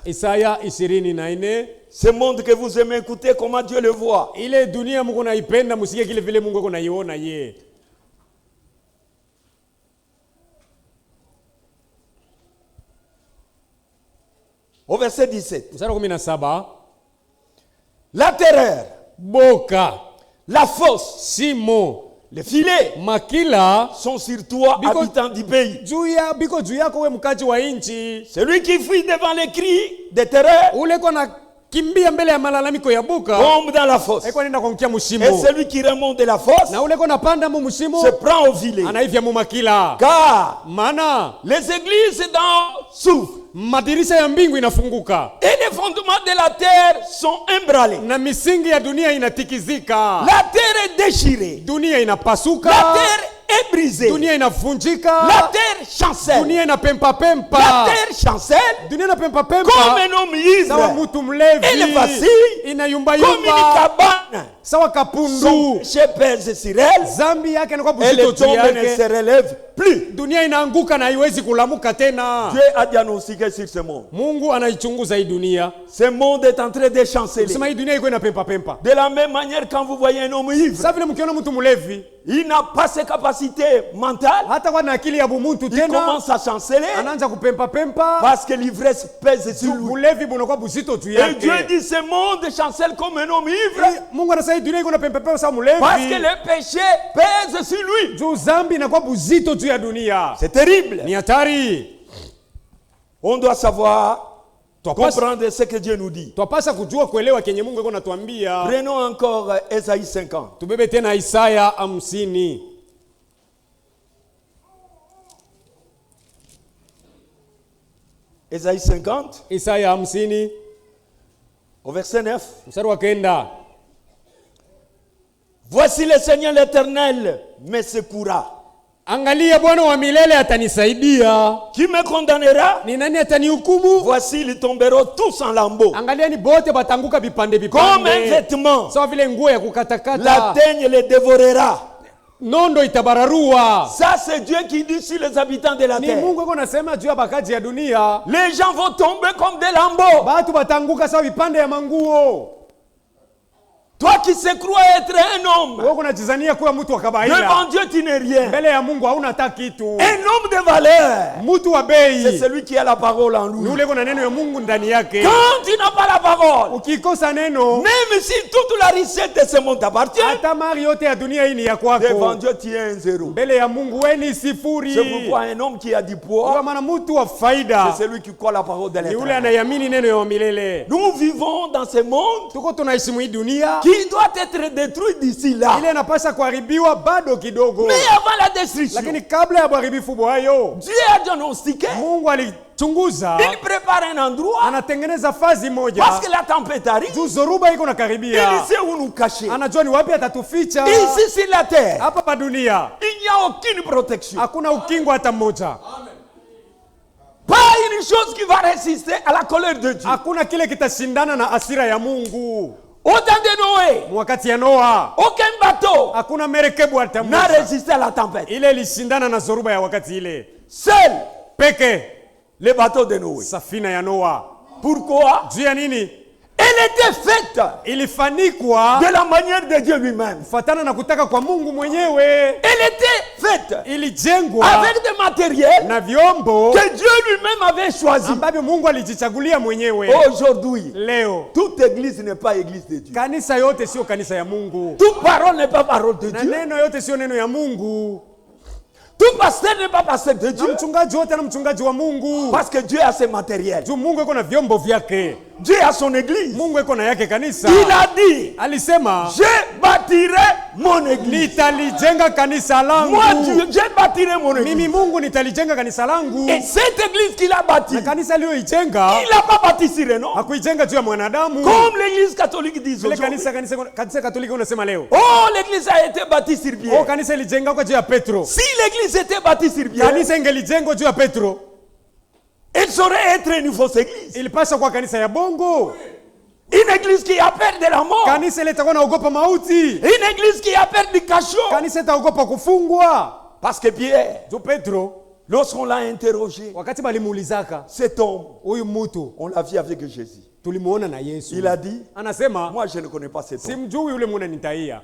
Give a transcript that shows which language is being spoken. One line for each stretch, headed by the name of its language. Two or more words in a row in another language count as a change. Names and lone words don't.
Swahili: Isaya 24.
French: Ce monde que vous aimez écouter, comment Dieu le voit.
Swahili: Ile dunia Mungu naipenda, musikie kile vile Mungu ako naiona ye.
French: Au verset 17.
Swahili: Mstari wa 17.
French: La terreur,
Swahili: Boka,
French: la fosse,
Swahili: Simo,
French: les filets
Swahili: Makila,
French: sont sur toi, Because- habitants du pays.
Swahili: biko juu yako we mkaji wa inchi.
French: Celui qui fuit devant les cris de terreur
Swahili: Ule kona kimbia mbele ya malalamiko ya Boka,
French: tombe dans la fosse.
Swahili: eko nenda kuangukia
French: Et
Swahili: mushimo.
French: celui qui remonte de la fosse
Swahili: Na ule kona panda mu mushimo,
French: se prend au filet.
Swahili: anaivya mu Makila.
French: Car
Swahili: Maana
French: les églises d'en s'ouvrent
Swahili: madirisha ya mbingu inafunguka
French: et les fondements de la terre sont embranlés.
Swahili: na misingi ya dunia inatikizika.
French: La terre est déchirée.
Swahili: Dunia inapasuka,
French: La terre est brisée.
Swahili: dunia inavunjika,
French: La terre chancelle.
Swahili: dunia inapempa
French: La
Swahili: pempa,
French: terre chancelle
Swahili: dunia inapempa
French: comme
Swahili: pempa
French: un homme
Swahili: sawa
French: ivre.
Swahili: mtu mlevi,
French: Elle vacille
Swahili: inayumba
French: comme une
Swahili: yumba
French: cabane.
Swahili: sawa
French: Son
Swahili: kapundu.
French: péché pèse sur elle.
Swahili: Zambi yake inakuwa
French: Et le
Swahili: buzito juu
French: tombe ne se
Swahili: yake,
French: relève plus.
Swahili: dunia inaanguka na haiwezi kulamuka tena.
French: Dieu a diagnostiqué sur ce monde.
Swahili: Mungu anaichunguza hii dunia,
French: Ce monde est en train de chanceler.
Swahili: sema hii dunia iko inapempa pempa.
French: De la même manière, quand vous voyez un homme ivre,
Swahili: Sasa vile mkiona mtu mlevi
French: il n'a pas ses capacités mentales.
Swahili: hata kwa na akili ya bumuntu
French: Il
Swahili: tena,
French: commence à chanceler
Swahili: anaanza kupempa pempa,
French: parce que l'ivresse pèse sur lui.
Swahili: bulevi bunakuwa buzito juu
French: Et Dieu
Swahili: yake.
French: dit ce monde chancelle comme un homme ivre
Swahili: Mungu anasema hii dunia iko inapempa pempa sawa
French: parce que
Swahili: mlevi,
French: le péché pèse sur lui.
Swahili: juu zambi inakuwa buzito juu ya dunia.
French: C'est terrible.
Swahili: Ni hatari.
French: On doit savoir
Swahili: Twapasa
French: comprendre ce que Dieu nous dit.
Swahili: kujua kuelewa kenye Mungu iko natuambia.
French: Prenons encore Ésaïe 50.
Swahili: Tubebe tena Isaya 50.
French: Ésaïe 50,
Swahili: Isaya 50
French: au verset 9.
Swahili: mstari wa 9.
French: Voici le Seigneur l'Éternel me secourra.
Swahili: Angalia, Bwana wa milele atanisaidia.
French: Qui me condamnera?
Swahili: Ni nani atanihukumu?
French: Voici, ils tomberont tous en lambeaux.
Swahili: Angalia, ni bote batanguka vipande
French: Comme un
Swahili: vipande,
French: vêtement,
Swahili: sawa vile nguo ya
French: la
Swahili: kukatakata,
French: teigne les dévorera.
Swahili: nondo itabararua.
French: Ça, c'est Dieu qui dit sur les habitants de la
Swahili: Ni
French: terre.
Swahili: Mungu iko nasema juu ya bakaji ya dunia,
French: Les gens vont tomber comme des lambeaux.
Swahili: batu batanguka sawa vipande ya manguo.
French: Toi qui se crois être un homme,
Swahili: Wewe unajizania kuwa mtu wa kawaida,
French: devant Dieu, tu n'es rien.
Swahili: mbele ya Mungu hauna hata kitu.
French: Un homme de valeur,
Swahili: Mtu wa
French: c'est
Swahili: bei
French: celui qui a la parole en
Swahili: ni
French: lui.
Swahili: ule kuna neno ya Mungu ndani yake.
French: Quand tu n'as pas la parole,
Swahili: Ukikosa neno,
French: même si toute la richesse de ce monde t'appartient,
Swahili: hata mali yote ya dunia hii ni ya
French: devant
Swahili: kwako.
French: Dieu, tu es un zéro.
Swahili: Mbele ya Mungu wewe ni sifuri.
French: C'est pourquoi un homme qui a du
Swahili: Kwa
French: poids,
Swahili: maana mtu wa faida
French: c'est celui qui croit la parole de
Swahili: ni ule
French: l'Éternel.
Swahili: anayamini neno ya milele.
French: Nous vivons dans ce monde
Swahili: Tuko tunaishi mwi dunia
French: qui qui doit être détruit d'ici là.
Swahili: ile inapasha kuharibiwa bado kidogo.
French: Mais avant la destruction,
Swahili: Lakini kabla ya uharibifu hayo,
French: Dieu a diagnostiqué.
Swahili: Mungu alichunguza,
French: Il prépare un endroit
Swahili: anatengeneza fazi moja.
French: parce que la tempête arrive.
Swahili: Juu zoruba iko
French: Il
Swahili: nakaribia.
French: sait où nous cacher.
Swahili: Anajua ni wapi atatuficha.
French: Ici sur la terre,
Swahili: Hapa pa dunia
French: il n'y a aucune protection.
Swahili: hakuna ukingo hata mmoja.
French: Pas une chose qui va résister à la colère de Dieu.
Swahili: Hakuna kile kitashindana na hasira ya Mungu.
French: Au temps de Noé,
Swahili: Wakati ya Noa
French: aucun bateau
Swahili: hakuna merekebu hata
French: n'a
Swahili: mmoja
French: résisté à la tempête.
Swahili: ile ilishindana na zoruba ya wakati ile.
French: Seul
Swahili: Peke
French: le bateau de Noé.
Swahili: safina ya Noa.
French: Pourquoi?
Swahili: Juu ya nini?
French: Elle était faite
Swahili: Ilifanikwa
French: de la manière de Dieu lui-même.
Swahili: kufuatana na kutaka kwa Mungu mwenyewe.
French: Elle était faite
Swahili: Ilijengwa
French: avec des matériels
Swahili: na vyombo
French: que Dieu lui-même avait choisis.
Swahili: ambavyo Mungu alijichagulia mwenyewe.
French: Aujourd'hui,
Swahili: Leo
French: toute église n'est pas église de Dieu.
Swahili: kanisa yote sio kanisa ya Mungu,
French: Toute parole n'est pas parole de
Swahili: na
French: Dieu.
Swahili: neno yote sio neno ya Mungu,
French: Tout pasteur n'est pas pasteur de
Swahili: na
French: Dieu.
Swahili: mchungaji wote na mchungaji wa Mungu.
French: Parce que Dieu a ses matériels.
Swahili: Juu Mungu iko na vyombo vyake,
French: Dieu a son église.
Swahili: Mungu iko na yake kanisa.
French: Il a dit,
Swahili: Alisema
French: je bâtirai mon église.
Swahili: nitalijenga kanisa langu.
French: Moi, Dieu, je bâtirai mon église.
Swahili: Mimi Mungu nitalijenga kanisa langu.
French: Et cette église qu'il a bâtie,
Swahili: Na kanisa aliyoijenga
French: il n'a pas bâti sur un nom.
Swahili: hakuijenga juu ya mwanadamu,
French: Comme l'église catholique dit
Swahili: vile
French: aujourd'hui.
Swahili: kanisa Katoliki unasema leo.
French: Oh, l'église a été bâtie sur
Swahili: Oh,
French: Pierre.
Swahili: kanisa ilijenga kwa juu ya Petro.
French: Si l'église était bâtie sur Pierre,
Swahili: Kanisa ingelijengwa juu ya Petro,
French: elle saurait être une fausse église.
Swahili: ilipaswa kuwa kanisa ya bongo.
French: Une église qui a peur de la mort.
Swahili: Kanisa ile itakuwa naogopa mauti.
French: Une église qui a peur du cachot.
Swahili: Kanisa itaogopa kufungwa.
French: Parce que Pierre,
Swahili: Juu Petro
French: lorsqu'on l'a interrogé,
Swahili: wakati balimuulizaka
French: cet homme,
Swahili: huyu mtu,
French: on l'a vu avec Jésus.
Swahili: tulimuona na Yesu.
French: Il a dit,
Swahili: Anasema
French: moi je ne connais pas cet homme.
Swahili: simjui yule mwana nitaia.